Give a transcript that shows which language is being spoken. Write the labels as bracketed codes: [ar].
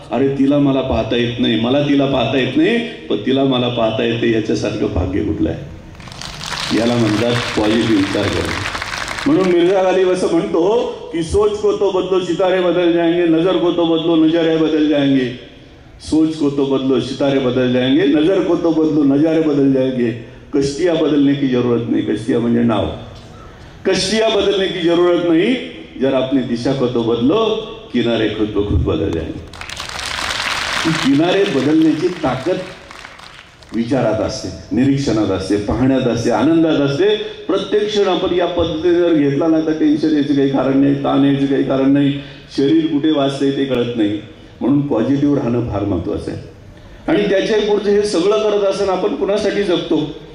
[mr] अरे तिला मला पाहता येत नाही, मला तिला पाहता येत नाही, पण तिला मला पाहता येते. याच्यासारखं भाग्य कुठलं आहे? याला म्हणतात पॉझिटिव्ह विचार करणं. म्हणून मिर्झा गालिब असं म्हणतो की [hi] सोच को तो बदलो सितारे बदल जाएंगे, [mr] नजर को तो बदलो नजारे बदल जाएंगे. [hi] सोच को तो बदलो सितारे बदल जाएंगे, नजर को तो बदलो नजारे बदल जाएंगे. कश्तियां बदलने की जरूरत नहीं. [mr] कश्तियां म्हणजे नाव. [hi] कश्तियां बदलने की जरूरत नहीं, जरा अपनी दिशा को तो बदलो, किनारे खुद ब खुद बदल जाएंगे. [mr] किनारे बदलण्याची ताकद विचारात असते, निरीक्षणात असते, पाहण्यात असते, आनंदात असते. प्रत्येक क्षण आपण या पद्धतीने जर घेतला ना तर टेन्शन यायचं काही कारण नाही, ताण यायचं काही कारण नाही, शरीर कुठे वाचतंय ते कळत नाही. म्हणून पॉझिटिव्ह राहणं फार महत्वाचं आहे. आणि त्याच्या पुढचं हे सगळं करत असताना आपण कुणासाठी जगतो?